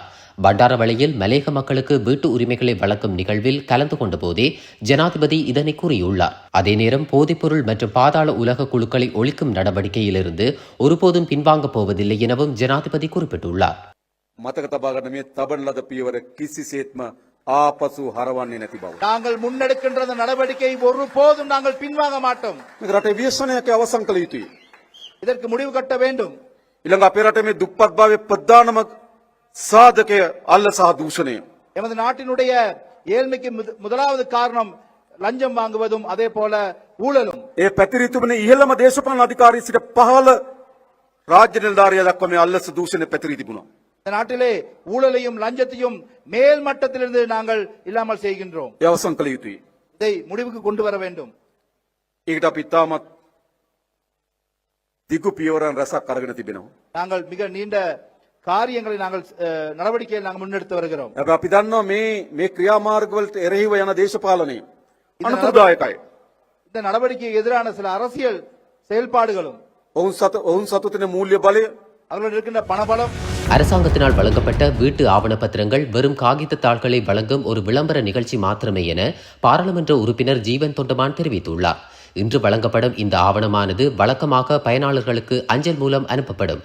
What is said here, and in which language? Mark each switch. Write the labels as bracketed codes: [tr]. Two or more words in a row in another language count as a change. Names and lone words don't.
[ta] பண்டாரவளையில் மலேக மக்களுக்கு வீட்டு உரிமைகளை வழங்கும் நிகழ்வில் கலந்து கொண்ட போதே ஜனாதிபதி இதனை கூறியுள்ளார். அதே நேரம் போதைப்பொருள் மற்றும் பாதாள உலக குழுக்களை ஒழிக்கும் நடவடிக்கையிலிருந்து ஒருபோதும் பின்வாங்கப் போவதில்லை எனவும் ஜனாதிபதி குறிப்பிட்டுள்ளார். [si] ආපසු හරවන් නැති බව. [ta] நாங்கள் முன்னெடுக்கின்ற நடவடிக்கை ஒருபோதும் நாங்கள் பின்வாங்க மாட்டோம். [si] මේ රටේ ව්‍යසනයක් අවසන් කළ යුතුයි. [ta] இதற்கு முடிவு கட்ட வேண்டும். [si] ඊළඟ අපේ රටේ මේ දුප්පත් භාවයේ ප්‍රධානම සාධකය අල්ල සහ දූෂණය. [ta] எமது நாட்டினுடைய ஏழ்மைக்கு முதலாவது காரணம் லஞ்சம் வாங்குவதும் அதே போல ஊழலும். [si] ඒ පැතිරී තිබෙන ඉහළම දේශපාලන අධිකාරී සිට පහළ රාජ්‍ය නිලධාරියා දක්වා මේ අල්ලස දූෂණය පැතිරී තිබුණා. [ta] இந்த நாட்டிலே ஊழலையும் லஞ்சத்தையும் மேல் மட்டத்திலிருந்து நாங்கள் இல்லாமல் செய்கின்றோம். இதை முடிவுக்கு கொண்டு வர வேண்டும். நாங்கள் மிக நீண்ட காரியங்களை நாங்கள் நடவடிக்கையை நாங்கள் முன்னெடுத்து வருகிறோம். [si] හැබැයි අපි දන්නවා මේ ක්‍රියාමාර්ගවලට එරෙහිව යන දේශපාලනය අනතුරුදායකයි. [ta] இந்த நடவடிக்கைக்கு எதிரான சில அரசியல் செயல்பாடுகளும் [si] ඔවුන් සතු තියෙන මූල්‍ය බලය [ta] அவர்கள் இருக்கின்ற பணபலம் அரசாங்கத்தினால் வழங்கப்பட்ட வீட்டு ஆவணப்பத்திரங்கள் வெறும் காகித தாள்களை வழங்கும் ஒரு விளம்பர நிகழ்ச்சி மாத்திரமே என பாராளுமன்ற உறுப்பினர் ஜீவன் தொண்டமான் தெரிவித்துள்ளார். இன்று வழங்கப்படும் இந்த ஆவணமானது வழக்கமாக பயனாளர்களுக்கு அஞ்சல் மூலம் அனுப்பப்படும்.